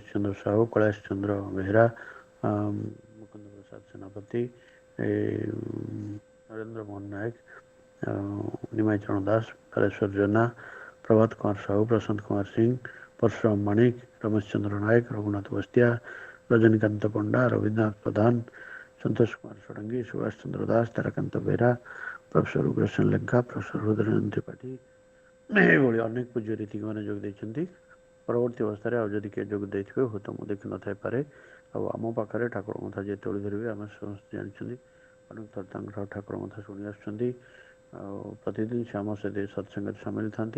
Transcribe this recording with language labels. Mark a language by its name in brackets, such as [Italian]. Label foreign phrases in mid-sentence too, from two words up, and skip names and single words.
[Odia] ଚନ୍ଦ୍ର ସାହୁ କୈଳାସ ଚନ୍ଦ୍ର ବେହେରା ମୁକୁନ୍ଦ ପ୍ରସାଦ ସେନାପତି ନରେନ୍ଦ୍ର ମୋହନ ନାୟକ ନିମାଇ ଚରଣ ଦାସ ବାଲେଶ୍ୱର ଜେନା ପ୍ରଭାତ କୁମାର ସାହୁ ପ୍ରଶାନ୍ତ କୁମାର ସିଂ ପରଶୁରାମ ମାଣିକ ରମେଶ ଚନ୍ଦ୍ର ନାୟକ ରଘୁନାଥ ବସ୍ତିଆ रजनीकांत पंडा, रविन्द्रनाथ प्रधान, संतोष कुमार षडंगी, सुभाष चंद्र दास, ताराकांत बेरा, प्रोफेसर उग्रसेन लेंका, प्रोफेसर रुद्रनाथ त्रिपाठी ଏଭଳି ଅନେକ ପୂଜ୍ୟ ରୀତିକମାନେ ଯୋଗ ଦେଇଛନ୍ତି। ପରବର୍ତ୍ତୀ ଅବସ୍ଥାରେ ଆଉ ଯଦି କିଏ ଯୋଗ ଦେଇଥିବେ ହୁଏତ ମୁଁ ଦେଖିନଥାଇପାରେ। ଆଉ ଆମ ପାଖରେ ଠାକୁରଙ୍କ କଥା ଯେତେବେଳେ ଧରିବେ ଆମେ ସମସ୍ତେ ଜାଣିଛନ୍ତି, ଅନେକ ଥର ତାଙ୍କର ଠାକୁରଙ୍କ କଥା ଶୁଣି ଆସୁଛନ୍ତି। ଆଉ ପ୍ରତିଦିନ ସେ ଆମ ସତ୍ସଙ୍ଗରେ ସାମିଲ ଥାନ୍ତି।